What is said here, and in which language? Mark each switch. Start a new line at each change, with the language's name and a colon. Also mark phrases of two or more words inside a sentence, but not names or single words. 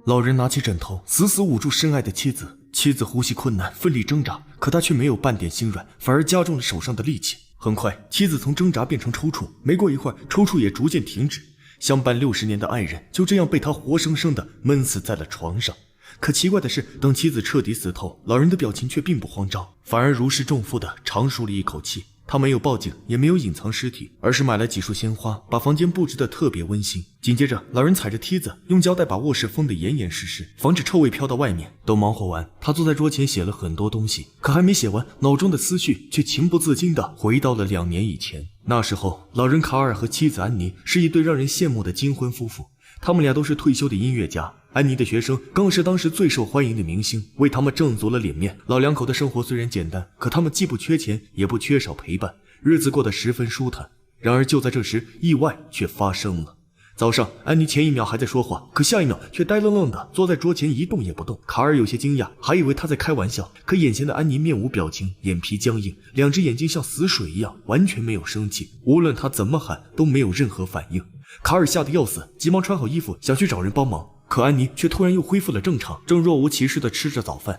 Chinese: 老人拿起枕頭，死死捂住深爱的妻子。妻子呼吸困难，奋力掙扎，可他却没有半點心軟，反而加重了手上的力氣。很快，妻子從掙扎變成抽搐，沒過一會兒，抽搐也逐漸停止。相伴60年的愛人就這樣被他活生生地悶死在了床上。可奇怪的是，等妻子徹底死透，老人的表情卻並不慌張，反而如釋重負地長舒了一口氣。他沒有報警，也沒有隱藏屍體，而是買了幾束鮮花，把房間布置得特別溫馨。緊接着，老人踩着梯子，用膠帶把臥室封得嚴嚴實實，防止臭味飄到外面。都忙活完，他坐在桌前寫了很多東西，可還沒寫完，腦中的思緒卻情不自禁地回到了2年以前。那時候，老人卡爾和妻子安妮是一對讓人羡慕的金婚夫婦。他們倆都是退休的音樂家，安妮的學生更是当时最受歡迎的明星，为他们挣足了臉面。老兩口的生活雖然簡單，可他們既不缺錢，也不缺少陪伴，日子過得十分舒坦。然而就在這時，意外卻發生了。早上，安妮前一秒還在說話，可下一秒卻呆愣愣的坐在桌前一動也不動。卡爾有些驚訝，還以為他在開玩笑，可眼前的安妮面無表情，眼皮僵硬，兩隻眼睛像死水一樣，完全沒有生氣，無論他怎麼喊都沒有任何反應。卡爾嚇得要死，急忙穿好衣服想去找人幫忙，可安妮卻突然又恢復了正常，正若無其事地吃着早飯。